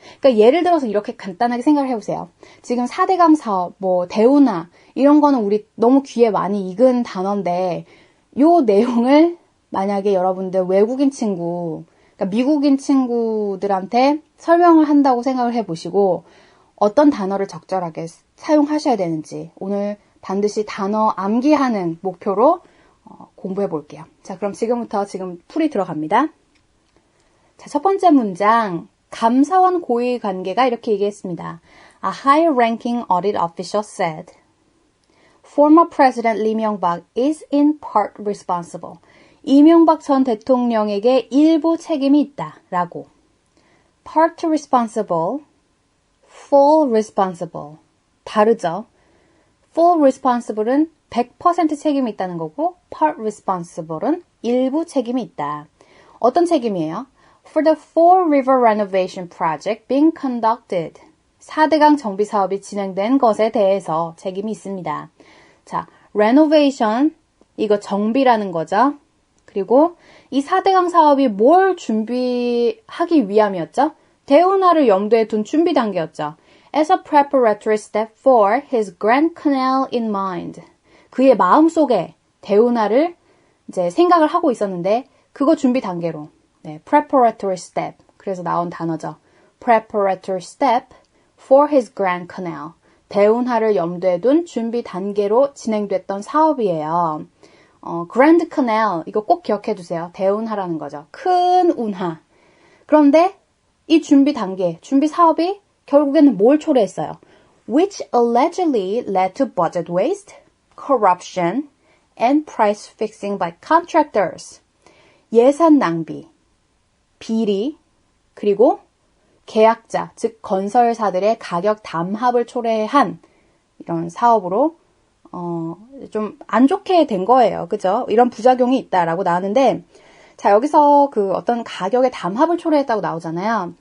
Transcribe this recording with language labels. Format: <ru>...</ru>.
<ko>그러니까 예를 들어서 이렇게 간단하게 생각을 해보세요. 지금 4대강 사업, 대운하 이런 거는 우리 너무 귀에 많이 익은 단어인데 요 내용을 만약에 여러분들 외국인 친구, 그러니까 미국인 친구들한테 설명을 한다고 생각을 해보시고 어떤 단어를 적절하게 사용하셔야 되는지 오늘 반드시 단어 암기하는 목표로 공부해 볼게요. 자, 그럼 지금부터 풀이 들어갑니다. 자, 첫 번째 문장. 감사원 고위 관계가 이렇게 얘기했습니다.</ko> <en>A high-ranking audit official said, Former President Lee Myung-bak is in part responsible.</en> <ko>이명박 전 대통령에게 일부 책임이 있다. 라고.</ko> <en>Part responsible, full responsible.</en> <ko>다르죠?</ko> <en>Full responsible</en> <ko>은 100% 책임이 있다는 거고</ko> <en>part responsible</en> <ko>은 일부 책임이 있다. 어떤 책임이에요?</ko> <en>For the Fall River Renovation Project being conducted.</en> <ko>4대강 정비 사업이 진행된 것에 대해서 책임이 있습니다. 자, renovation, 이거 정비라는 거죠. 그리고 이 4대강 사업이 뭘 준비하기 위함이었죠? 대운하를 염두에 둔 준비 단계였죠.</ko> <en>As a preparatory step for his Grand Canal in mind.</en> <ko>그의 마음속에 대운하를 이제 생각을 하고 있었는데 그거 준비 단계로</ko> <en>preparatory step.</en> <ko>그래서 나온 단어죠.</ko> <en>preparatory step for his Grand Canal.</en> <ko>대운하를 염두에 둔 준비 단계로 진행됐던 사업이에요. Grand Canal 이거 꼭 기억해 두세요. 대운하라는 거죠. 큰 운하. 그런데 이 준비 단계, 준비 사업이 결국에는 뭘 초래했어요?</ko> <en>Which allegedly led to budget waste, corruption, and price fixing by contractors.</en> <ko>예산 낭비, 비리, 그리고 계약자, 즉 건설사들의 가격 담합을 초래한 이런 사업으로 좀 안 좋게 된 거예요. 그죠? 이런 부작용이 있다라고 나왔는데 자, 여기서 어떤 가격의 담합을 초래했다고 나오잖아요.</ko>